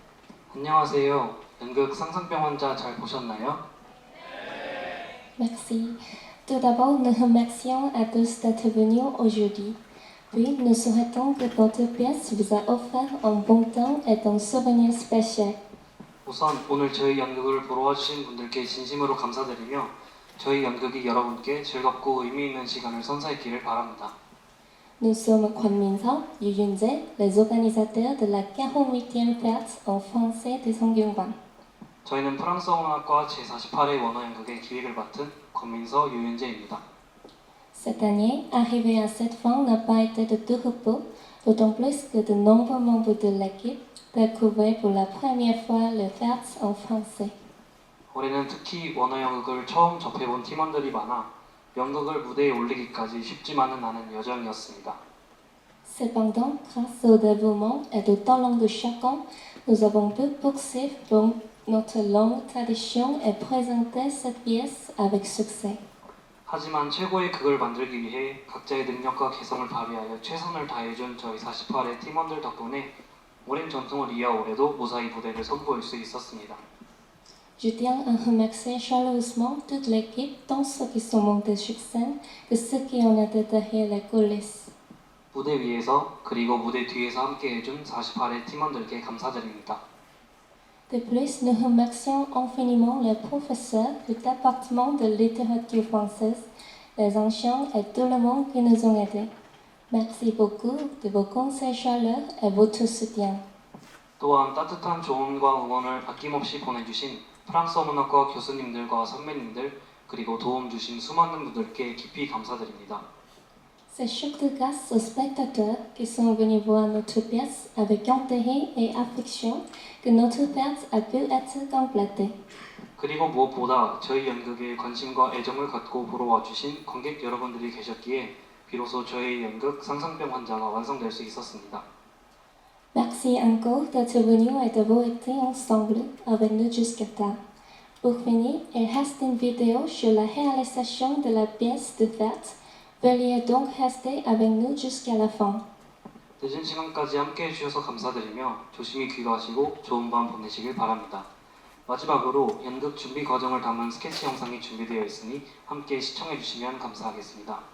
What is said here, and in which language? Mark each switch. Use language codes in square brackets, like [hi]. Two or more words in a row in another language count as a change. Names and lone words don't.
[ko] 안녕하세요. 연극 상상병 환자 잘 보셨나요? [fr] Merci. Tout d'abord, nous remercions à tous d'être venus aujourd'hui. Puis, nous souhaitons que votre pièce vous a offert un bon temps et un souvenir spécial. [ko] 우선 오늘 저희 연극을 보러 와주신 분들께 진심으로 감사드리며 저희 연극이 여러분께 즐겁고 의미 있는 시간을 선사했기를 바랍니다. [fr] Nous sommes Kwon Min-seok, Yu Yun-jae, les organisateurs de la 48e fête en français de Songyungwan. [ko] 저희는 프랑스어문학과 제48회 원어연극의 기획을 맡은 권민서 유윤재입니다. [fr] Cette année, arriver à cette fin n'a pas été de tout repos, d'autant plus que de nombreux membres de l'équipe découvraient pour la première fois le fête en français. [ko] 올해는 특히 원어연극을 처음 접해본 팀원들이 많아 연극을 무대에 올리기까지 쉽지만은 않은 여정이었습니다. [fr] Cependant, grâce au dévouement et au talent de chacun, nous avons pu poursuivre notre longue tradition et présenter cette pièce avec succès. [ko] 하지만 최고의 극을 만들기 위해 각자의 능력과 개성을 발휘하여 최선을 다해준 저희 48회 팀원들 덕분에 오랜 전통을 이어 올해도 무사히 무대를 선보일 수 있었습니다. [fr] Je tiens à remercier chaleureusement toute l'équipe, tant ceux qui sont montés sur scène que ceux qui ont été derrière les coulisses. [ko] 무대 위에서 그리고 무대 뒤에서 함께 해준 48회 팀원들께 감사드립니다. [fr] De plus, nous remercions infiniment les professeurs du département de littérature française, les anciens et tout le monde qui nous ont aidés. Merci beaucoup de vos conseils chaleureux et votre soutien. [ko] 또한 따뜻한 조언과 응원을 아낌없이 보내주신 프랑스어 문학과 교수님들과 선배님들 그리고 도움 주신 수많은 분들께 깊이 감사드립니다. [fr] C'est surtout grâce aux spectateurs qui sont venus voir notre pièce avec intérêt et affection que notre pièce a pu être complétée. [ko] 그리고 무엇보다 저희 연극에 관심과 애정을 갖고 보러 와주신 관객 여러분들이 계셨기에 비로소 저희 연극 상상병 환자가 완성될 수 있었습니다. [fr] Merci encore d'être venus et d'avoir été ensemble avec nous jusqu'à tard. Pour finir, il reste une vidéo sur la réalisation de la pièce de théâtre. Veuillez donc rester avec nous jusqu'à la fin. [ko] 늦은 시간까지 함께 해주셔서 감사드리며 조심히 귀가하시고 좋은 밤 보내시길 바랍니다. 마지막으로 연극 준비 과정을 담은 스케치 영상이 준비되어 있으니 함께 시청해주시면 감사하겠습니다.